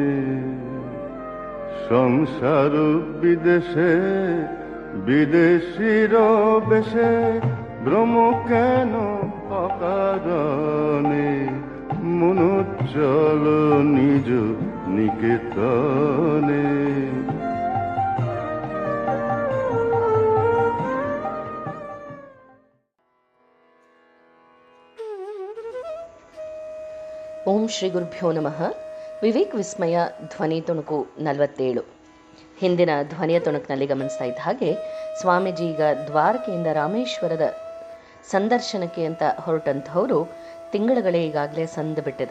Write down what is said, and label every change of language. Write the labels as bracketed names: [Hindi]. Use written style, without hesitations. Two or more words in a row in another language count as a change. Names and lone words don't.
[Bangla] সংসার বিদেশে বিদেশির বেশে ভ্রম কেন অকারণে। মনু চলো নিজ নিকেতনে। [Sanskrit] ಓಂ ಶ್ರೀ ಗುರುಭ್ಯೋ ನಮಃ. [Kannada] ವಿವೇಕ್ ವಿಸ್ಮಯ ಧ್ವನಿ ತುಣುಕು 47. ಹಿಂದಿನ ಧ್ವನಿಯ ತುಣುಕಿನಲ್ಲಿ ಗಮನಿಸ್ತಾ ಇದ್ದ ಹಾಗೆ ಸ್ವಾಮೀಜಿ ಈಗ ದ್ವಾರಕೆಯಿಂದ ರಾಮೇಶ್ವರದ ಸಂದರ್ಶನಕ್ಕೆ ಅಂತ ಹೊರಟಂಥವರು ತಿಂಗಳುಗಳೇ ಈಗಾಗಲೇ ಸಂದು ಬಿಟ್ಟಿದೆ.